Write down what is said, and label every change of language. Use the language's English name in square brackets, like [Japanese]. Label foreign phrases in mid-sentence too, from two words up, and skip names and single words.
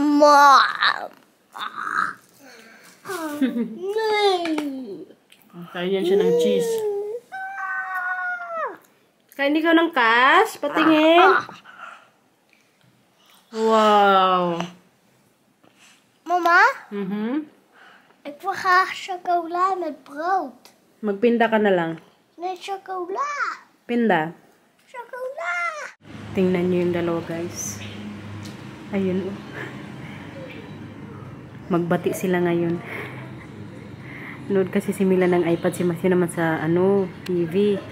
[Filipino] Kain siya ng cheese. Kain ikaw ng cash? Patingin. Wow. Mama, Mhm. [Dutch] ik wil graag chocola met brood. [Filipino] Magpinda ka na lang. [Dutch] Nee, chocola. Pinda. Chocola. [Filipino] Tingnan niyo yung dalawa, guys. Ayun, oh. Magbati sila ngayon. Nood kasi si Mila ng iPad, si Matthew naman sa TV.